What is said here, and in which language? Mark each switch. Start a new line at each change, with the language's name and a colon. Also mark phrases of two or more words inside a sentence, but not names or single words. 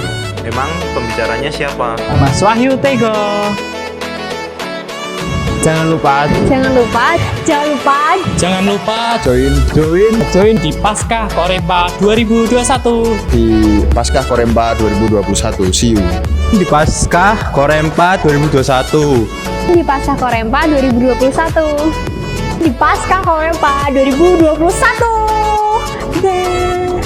Indonesian: Emang pembicaranya siapa? Mas Wahyu Tego. Jangan lupa join di Paskah Korempa 2021. Di Paskah Korempa 2021.
English: See you.
Indonesian: Di Paskah Korempa 2021. Di Paskah Korempa 2021. Di Paskah Korempa 2021.